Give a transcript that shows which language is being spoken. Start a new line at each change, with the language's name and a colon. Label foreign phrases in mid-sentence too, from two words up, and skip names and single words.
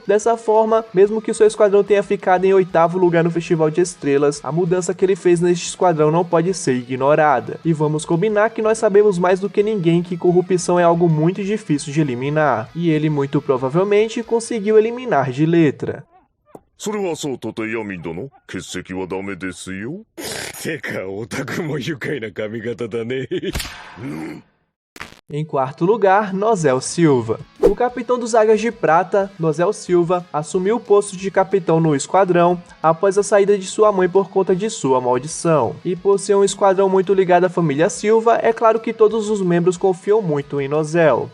Portuguese: Dessa forma, mesmo que seu esquadrão tenha ficado em 8º lugar no Festival de Estrelas, a mudança que ele fez neste esquadrão não pode ser ignorada. E vamos combinar que nós sabemos mais do que ninguém que corrupção é algo muito difícil de eliminar, e ele muito provavelmente conseguiu eliminar de letra.
Japanese: それはそうとてヤミ殿、欠席はダメですよ。てかオタクも愉快な髪型だね。
Portuguese: Em quarto lugar, Nozel Silva. O capitão dos Águias de Prata, Nozel Silva, assumiu o posto de capitão no esquadrão após a saída de sua mãe por conta de sua maldição. E por ser um esquadrão muito ligado à família Silva, é claro que todos os membros confiam muito em Nozel.